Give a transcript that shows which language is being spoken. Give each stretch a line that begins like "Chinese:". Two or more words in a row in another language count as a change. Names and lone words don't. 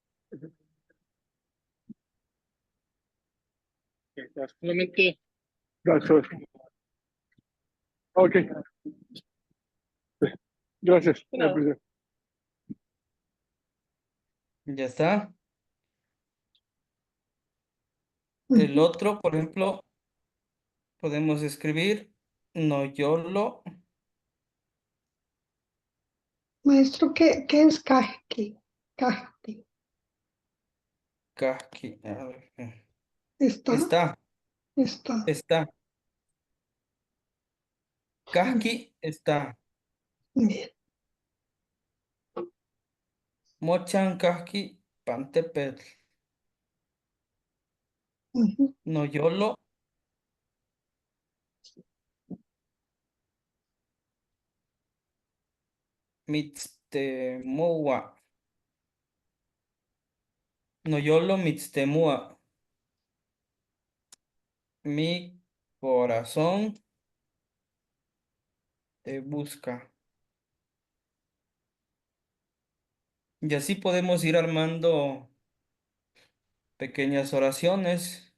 Spanish: Solamente.
English: That's all.
Spanish: Ok, gracias. Ya está. El ujú. otro, por ejemplo, podemos escribir
Nahuatl languages: no yolo.
Spanish: Maestro, ¿qué es Kahki? Kahki. Kahki. A ver, ¿Está? está, Está. está. Kahki está. Bien.
Nahuatl languages: Mochan kahki pantepetl.
Spanish: Ujú,
Nahuatl languages: No yolo mitztemua. No yolo mitztemua.
Spanish: Mi corazón te busca. Y así podemos ir armando pequeñas oraciones.